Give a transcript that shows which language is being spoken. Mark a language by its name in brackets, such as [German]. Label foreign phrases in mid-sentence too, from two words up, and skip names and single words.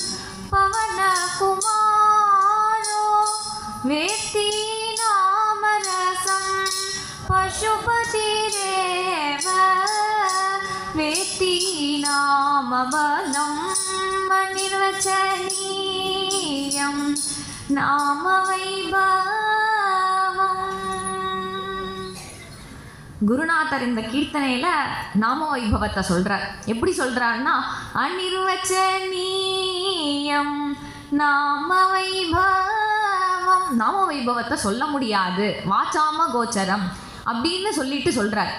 [Sanskrit] पवनकुमारो वेत्ति नाम रसं पशुपतिरेव वेत्ति नाम बलम् अनिर्वचनीयं नाम वैभवम्। [Tamil] குருநாதர் இந்த கீர்த்தனையில நாம வைபவத்தை சொல்றார். எப்படி சொல்றாருன்னா, [Sanskrit] अनिर्वचनीयं नाम वैभवम्. [Tamil] நாம வைபவத்தை சொல்ல முடியாது, [Sanskrit] वाचाम् अगोचरम् [Tamil] அப்படின்னு சொல்லிட்டு சொல்றார்.